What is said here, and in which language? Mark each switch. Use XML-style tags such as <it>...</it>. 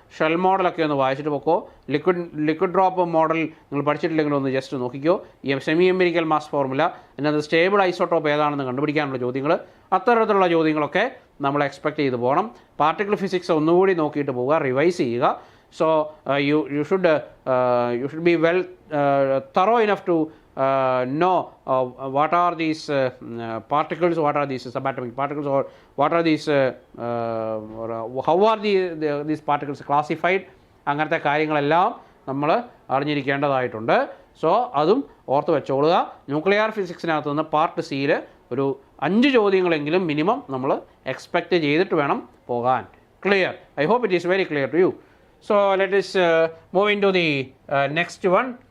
<ml>Shell മോഡലൊക്കെ ഒന്ന് വായിച്ചിട്ട് പൊക്കോ. ലിക്വിഡ് ഡ്രോപ്പ് മോഡൽ നിങ്ങൾ പഠിച്ചിട്ടില്ലെങ്കിൽ ഒന്ന് ജസ്റ്റ് നോക്കിക്കോ. ഈ സെമി എംപിരിക്കൽ മാസ് ഫോർമുല, അതിനകത്ത് സ്റ്റേബിൾ ഐസോട്ടോപ്പ് ഏതാണെന്ന് കണ്ടുപിടിക്കാനുള്ള ചോദ്യങ്ങൾ, അത്തരത്തിലുള്ള ചോദ്യങ്ങളൊക്കെ നമ്മൾ എക്സ്പെക്റ്റ് ചെയ്ത് പോകണം. പാർട്ടിക്കിൾ ഫിസിക്സ് ഒന്നുകൂടി നോക്കിയിട്ട് പോവുക, റിവൈസ് ചെയ്യുക.</ml> <en>So you should be well thorough enough to know what are these particles, what are these subatomic particles, or what are these or how are these particles classified.</en> <ml>അങ്ങനത്തെ കാര്യങ്ങളെല്ലാം നമ്മൾ അറിഞ്ഞിരിക്കേണ്ടതായിട്ടുണ്ട്. So അതും ഓർത്ത് വെച്ചോളുക. Nuclear ഫിസിക്സിനകത്ത് നിന്ന് part സിയിൽ ഒരു 5 ചോദ്യങ്ങളെങ്കിലും minimum നമ്മൾ expect ചെയ്തിട്ട് വേണം പോകാൻ.</ml> <en>Clear? I hope it is very clear to you. So let us move into the next one.</en>